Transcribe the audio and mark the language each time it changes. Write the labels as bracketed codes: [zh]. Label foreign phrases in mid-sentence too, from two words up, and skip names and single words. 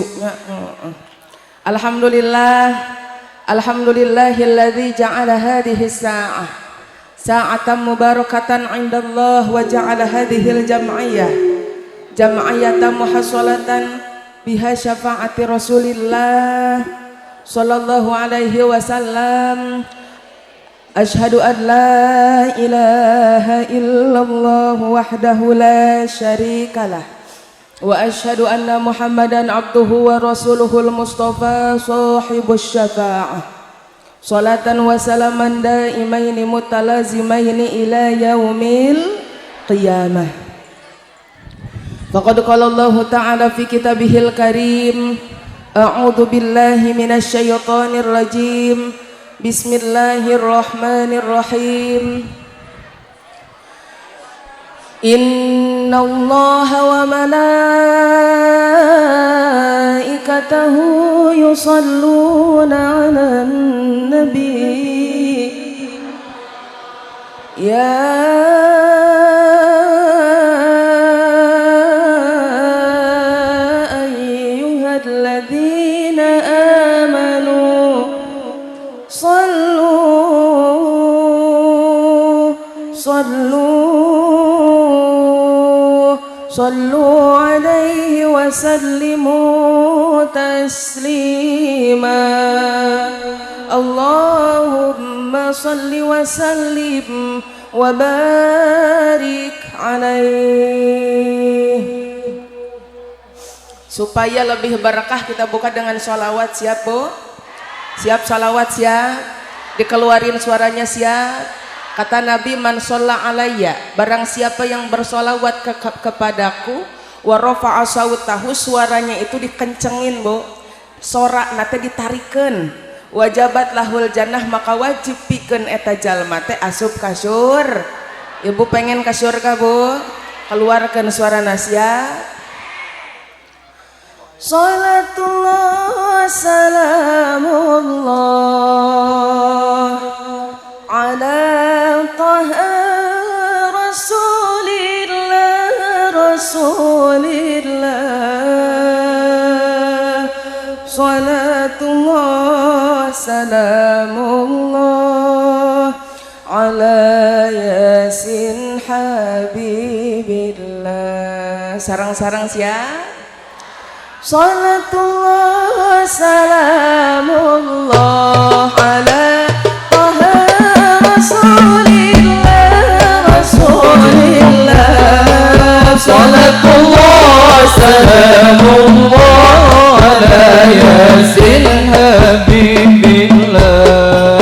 [ar] الحمد لله، الحمد لله الذي جعل هذه ساعة ساعة مباركة عند الله وجعل هذه الجمعية محصلة بها شفاعة رسول الله صلى الله عليه وسلم. أشهد أن لا إله إلا الله وحده لا شريك له وأشهد أن محمدا عبده ورسوله المصطفى صاحب الشفاعة صلاة وسلاما دائمين متلازمين إلى يوم القيامة. فقد قال الله تعالى في كتابه الكريم أعوذ بالله من الشيطان الرجيم. بسم الله الرحمن الرحيم. إن الله وملائكته يصلون على النبي يا أيها الذين آمنوا صلوا عليه وسلموا تسليما. اللهم صل وسلم وبارك عليه. [id] Supaya lebih barakah kita buka dengan sholawat. Siap Bu? Siap sholawat siap? Dikeluarin suaranya siap? Kata Nabi, [ar] من صلى علي, [id] barang siapa yang bersolawat kepadaku, [ar] ورفع صوته, [id] suaranya itu dikencengin Bu, [su] sorak nate ditarikeun, [ar] وجبت له الجنة, [su] maka wajib pikeun eta jalma teh asup ka syurga. Ibu pengen ka syurga Bu? [id] Keluarkan suara nasihat. [ar] صلاة الله سلام الله على طه رسول الله صلاة الله سلام الله على يس حبيب الله. [id] Sarang-sarang siap. [ar] صلاة الله سلام الله على صلاة الله سلام الله على يس حبيب الله.